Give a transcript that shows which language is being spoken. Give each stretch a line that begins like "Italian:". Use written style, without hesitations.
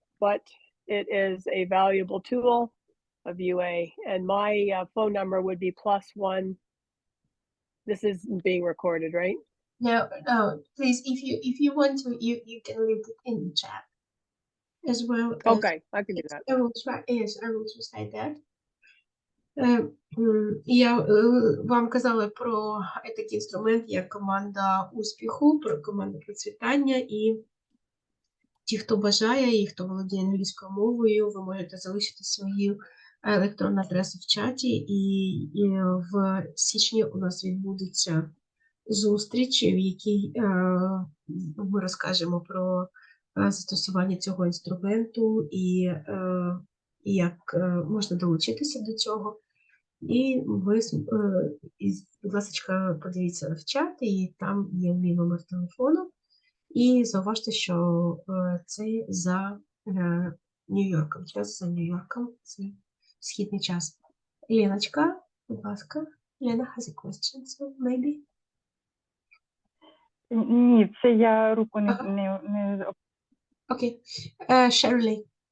English: But it is a valuable tool of UA, and my phone number would be +1. This is being recorded, right? No, please, if you want to, you can leave it in the chat as well. Okay, I can do that. I will try. Yes, I will try that.
Ukrainian: Я вам казала про такий інструмент, як команда успіху, про команду процвітання, і ті, хто бажає і хто володіє англійською мовою, ви можете залишити свою електронну адресу в чаті, і в січні у нас відбудеться зустріч, в якій ми розкажемо про застосування цього інструменту і як можна долучитися до цього. І ви, будь ласка, подивіться в чат, і там є мій номер телефону. І зауважте, що це за Нью-Йорком, час за Нью-Йорком, це східний час. Леночка, будь ласка.
English: Lena has a question, so maybe.
Ukrainian: Ні, це я руку не
English: Okay. Shirley.